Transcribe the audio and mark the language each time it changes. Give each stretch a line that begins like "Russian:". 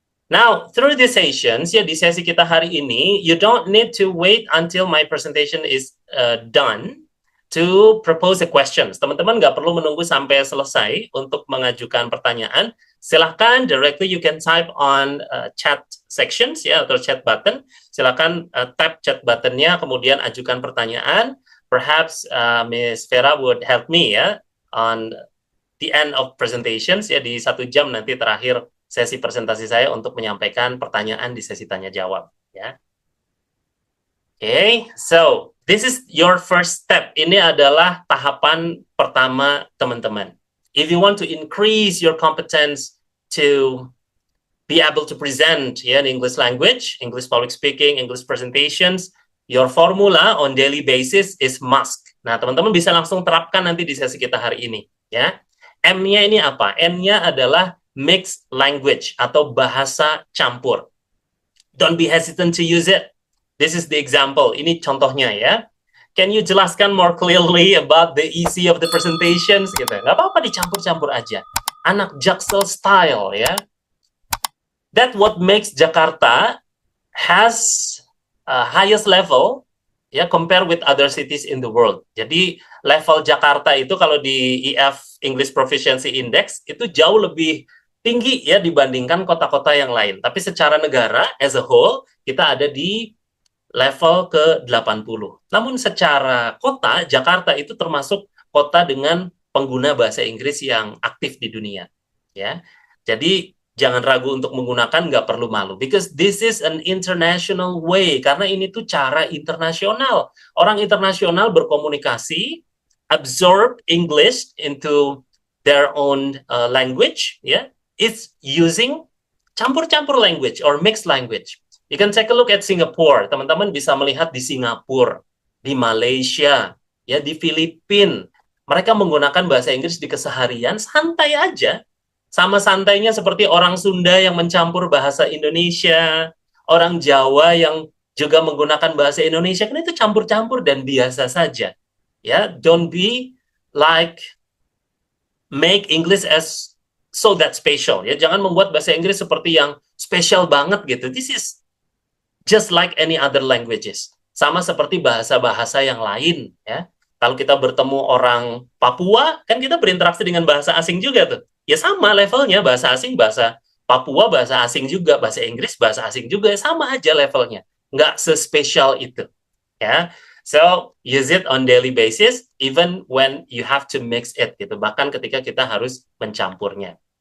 English: Now, through these sessions,
Indonesian: ya di sesi kita hari ini,
English: you don't need to wait until my presentation is done to propose a questions.
Indonesian: Teman-teman nggak perlu menunggu sampai selesai untuk mengajukan pertanyaan.
English: Silahkan directly you can type on chat sections ya, atau chat button.
Indonesian: Silahkan tap chat buttonnya, kemudian ajukan pertanyaan.
English: Perhaps Miss Vera would help me ya on the end of presentations
Indonesian: ya, di 1 jam nanti terakhir sesi presentasi saya untuk menyampaikan pertanyaan di sesi tanya jawab ya.
English: Okay, so this is your first step.
Indonesian: Ini adalah tahapan pertama teman-teman.
English: If you want to increase your competence to be able to present in English language, English public speaking, English presentations, your formula on daily basis is must.
Indonesian: Nah, teman-teman bisa langsung terapkan nanti di sesi kita hari ini. Ya, M-nya ini apa? M-nya adalah mixed language atau bahasa campur.
English: Don't be hesitant to use it. This is the example.
Indonesian: Ini contohnya ya.
English: Can you jelaskan more clearly about the easy of the presentations? Gitu.
Indonesian: Nggak apa-apa dicampur-campur aja. Anak Jaksel style ya.
English: That what makes Jakarta has highest level ya compare with other cities in the world.
Indonesian: Jadi level Jakarta itu kalau di EF English Proficiency Index itu jauh lebih tinggi ya dibandingkan kota-kota yang lain. Tapi secara negara as a whole kita ada di level ke-80. Namun secara kota, Jakarta itu termasuk kota dengan pengguna bahasa Inggris yang aktif di dunia. Ya, jadi jangan ragu untuk menggunakan, nggak perlu malu.
English: Because this is an international way.
Indonesian: Karena ini tuh cara internasional. Orang internasional berkomunikasi,
English: absorb English into their own language. Ya, it's using
Indonesian: campur-campur
English: language or mixed language. You can take a look at Singapore.
Indonesian: Teman-teman bisa melihat di Singapura, di Malaysia, ya di Filipina. Mereka menggunakan bahasa Inggris di keseharian santai aja. Sama santainya seperti orang Sunda yang mencampur bahasa Indonesia, orang Jawa yang juga menggunakan bahasa Indonesia, kan itu campur-campur dan biasa saja.
English: Ya, don't be like make English as so that special.
Indonesian: Ya, jangan membuat bahasa Inggris seperti yang spesial banget gitu.
English: This is just like any other languages.
Indonesian: Sama seperti bahasa-bahasa yang lain ya. Kalau kita bertemu orang Papua, kan kita berinteraksi dengan bahasa asing juga tuh. Ya sama levelnya, bahasa asing, bahasa Papua, bahasa asing juga, bahasa Inggris, bahasa asing juga, sama aja levelnya. Nggak sespesial itu. Ya.
English: So, use it on daily basis, even when you have to mix it gitu.
Indonesian: Bahkan ketika kita harus mencampurnya.